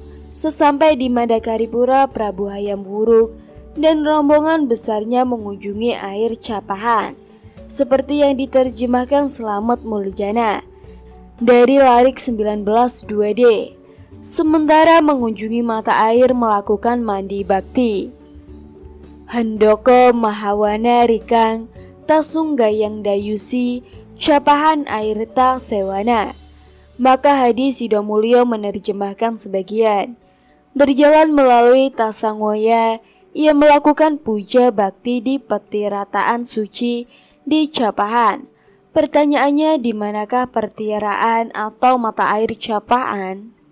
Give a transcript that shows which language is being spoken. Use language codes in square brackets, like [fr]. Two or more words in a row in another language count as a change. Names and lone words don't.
[id] Sesampai di Madakaripura, Prabu Hayam Wuruk dan rombongan besarnya mengunjungi air Capahan, seperti yang diterjemahkan Slamet Muljana dari Larik 19 2D. Sementara mengunjungi mata air melakukan mandi bakti. [kaw] Handoko Mahawana Rikang Tasung Gayang Dayusi Capahan Airta Sewana. [id] Maka Hadi Sidomulyo menerjemahkan sebagian. Berjalan melalui Tasangoya, ia melakukan puja bakti di Petirataan Suci di Capahan. Pertanyaannya, di manakah pertiraan atau mata air Capahan?